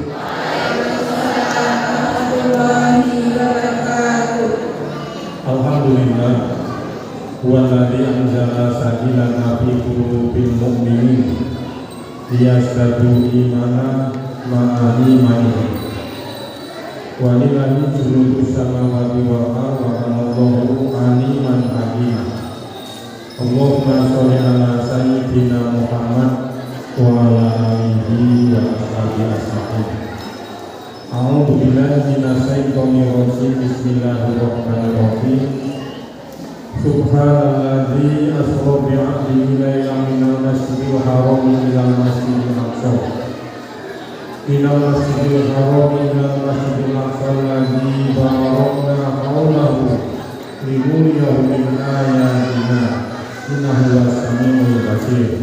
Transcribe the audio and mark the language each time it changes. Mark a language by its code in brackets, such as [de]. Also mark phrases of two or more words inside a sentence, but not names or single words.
[ar] الحمد لله، هو الذي أنزل سكينته في قلوب المؤمنين ليزدادوا إيمانا مع إيمانهم. ولله جنود السماوات والأرض وكان الله عليما حكيما. اللهم صل على سيدنا محمد وعلى آله وأصحابه أجمعين. أعوذ بالله من الشيطان الرجيم. بسم الله الرحمن الرحيم. سبحان الذي أسرى بعبده ليلا من المسجد الحرام إلى المسجد الأقصى. من المسجد الحرام إلى المسجد الأقصى الذي باركنا حوله لنريه من آياتنا إنه السميع البصير.